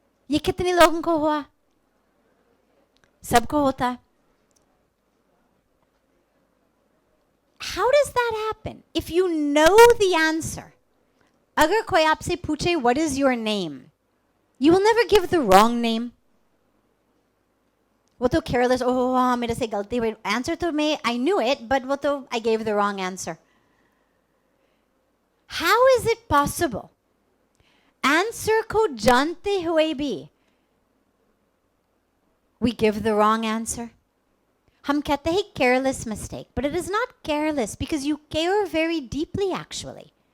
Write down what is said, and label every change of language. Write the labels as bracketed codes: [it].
[hi] ये कितने लोगों को हुआ? सबको होता. [en] How does that happen? If you know the answer, [hi] अगर कोई आपसे पूछे [en] what is your name, you will never give the wrong name. [hi] वो तो careless, oh हाँ मेरे से गलती हुई. [en] Answer [hi] तो मैं [en] I knew it, but [hi] वो तो [en] I gave the wrong answer. How is it possible? Answer [hi] को जानते हुए भी [en] we give the wrong answer. [hi] हम कहते हैं [en] careless mistake, but it is not careless because you care very deeply actually.